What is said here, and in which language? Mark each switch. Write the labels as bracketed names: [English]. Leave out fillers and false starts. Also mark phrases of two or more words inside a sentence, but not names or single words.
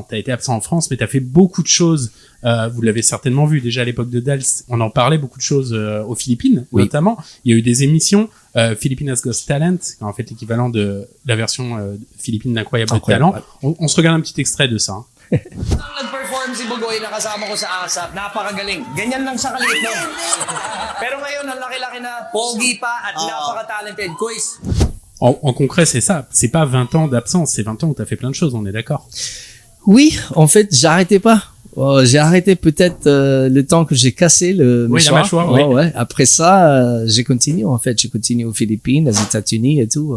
[French] T'as été absent en France, mais t'as fait beaucoup de choses. Vous l'avez certainement vu déjà à l'époque de Dals. On en parlait beaucoup de choses aux Philippines, Oui. notamment. Il y a eu des émissions. Philippines Got Talent, en fait l'équivalent de la version Philippines d'Incroyable Incroyable, Talent. On se regarde un petit extrait de ça. Hein. [Filipino] Nang nag-perform si Bugoy na kasama ko sa ASAP, napakagaling. Ganyan lang sa kaliit nun. Pero ngayon, ang laki-laki na, pogi pa at napaka-talented. [French] Quiz. En concret, c'est ça. C'est pas 20 ans d'absence, c'est 20 ans où t'as fait plein de choses, on est d'accord. Oui, en fait, j'arrêtais pas. J'ai arrêté peut-être le temps que j'ai cassé le Oui, la mâchoire, Ouais, oui. ouais. Après ça, j'ai continué en fait. J'ai continué aux Philippines, aux États-Unis et tout.